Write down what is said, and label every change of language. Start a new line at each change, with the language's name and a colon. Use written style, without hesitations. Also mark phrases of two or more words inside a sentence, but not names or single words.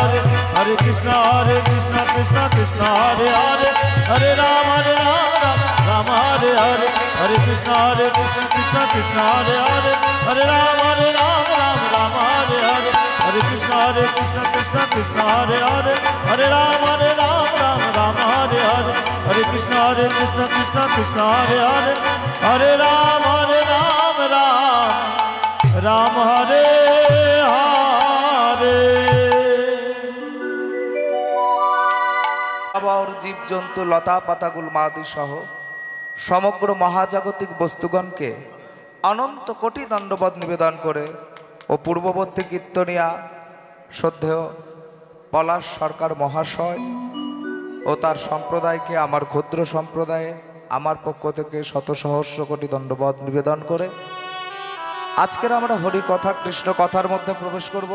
Sanskrit: হরে কৃষ্ণ কৃষ্ণ কৃষ্ণ হরে হরে Hare Rama Rama Hare Hare, Hare Krishna Krishna Krishna Hare Hare, Hare Rama Rama Hare Hare, Hare Krishna Krishna Krishna Hare Hare, Hare Rama Rama Hare Hare, Hare Krishna Krishna Krishna Hare Hare, Hare Rama Ram Hare Hare।
Bangla: আবার জীবজন্তু লতা পাতাগুল মাদি সহ সমগ্র মহাজাগতিক বস্তুগণকে অনন্ত কোটি দণ্ডবত নিবেদন করে ও পূর্ববর্তী কীর্তনিয়া শ্রদ্ধেয় পলাশ সরকার মহাশয় ও তার সম্প্রদায়কে আমার ক্ষুদ্র সম্প্রদায়ে আমার পক্ষ থেকে শত সহস্র কোটি দণ্ডবত নিবেদন করে আজকের আমরা হরি কথা কৃষ্ণ কথার মধ্যে প্রবেশ করব।